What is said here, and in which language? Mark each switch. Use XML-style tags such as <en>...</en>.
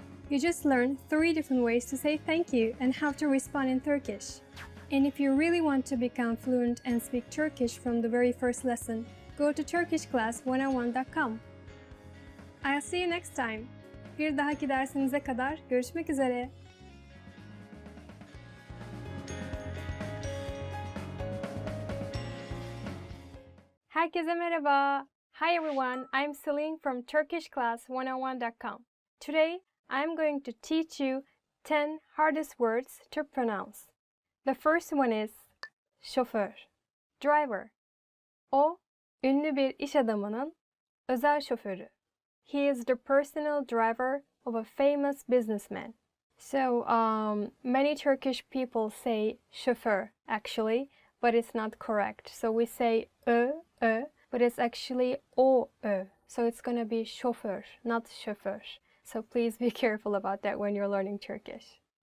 <en>You just learned 3 different ways to say thank you and how to respond in Turkish. And if you really want to become fluent and speak Turkish from the very first lesson, go to turkishclass101.com. I'll see you next time.</en> <tr>Bir dahaki dersinize kadar görüşmek üzere. Herkese merhaba.</tr> <en>Hi everyone, I'm Celine from turkishclass101.com. Today, I'm going to teach you 10 hardest words to pronounce. The first one is şoför, driver.</en> <tr>O, ünlü bir iş adamının özel şoförü.</tr> <en>He is the personal driver of a famous businessman. So, many Turkish people say şoför actually, but it's not correct. So we say but it's actually o-ö. So it's gonna be şoför, not şoför. So please be careful about that when you're learning Turkish.</en>